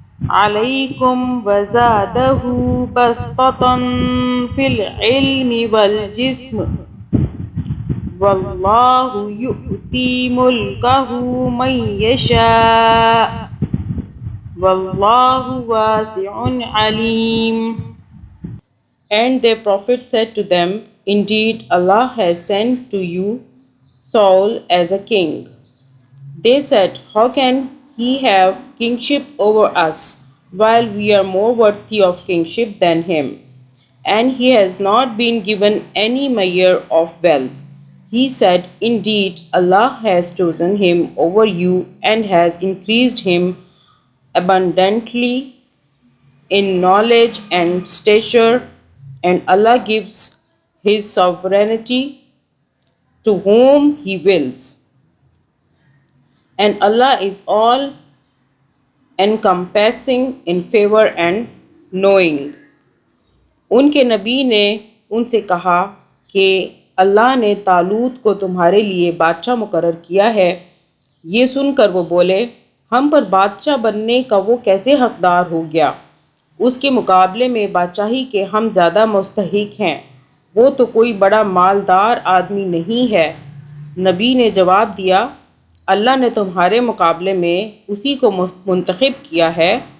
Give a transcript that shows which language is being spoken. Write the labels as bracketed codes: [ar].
[ar] عليكم وزاده بسطة في العلم والجسم واللہ یؤتی ملکہ من یشاء واللہ واسع علیم۔ [en] And their prophet said to them, Indeed, Allah has sent to you Saul as a king. They said, How can he have kingship over us, while we are more worthy of kingship than him? And he has not been given any measure of wealth. He said, Indeed, Allah has chosen him over you and has increased him abundantly in knowledge and stature, and Allah gives his sovereignty to whom he wills. And Allah is all encompassing in favor and knowing. [ur] ان کے نبی نے ان سے کہا کہ اللہ نے طالوت کو تمہارے لیے بادشاہ مقرر کیا ہے۔ یہ سن کر وہ بولے، ہم پر بادشاہ بننے کا وہ کیسے حقدار ہو گیا؟ اس کے مقابلے میں بادشاہی کے ہم زیادہ مستحق ہیں، وہ تو کوئی بڑا مالدار آدمی نہیں ہے۔ نبی نے جواب دیا، اللہ نے تمہارے مقابلے میں اسی کو منتخب کیا ہے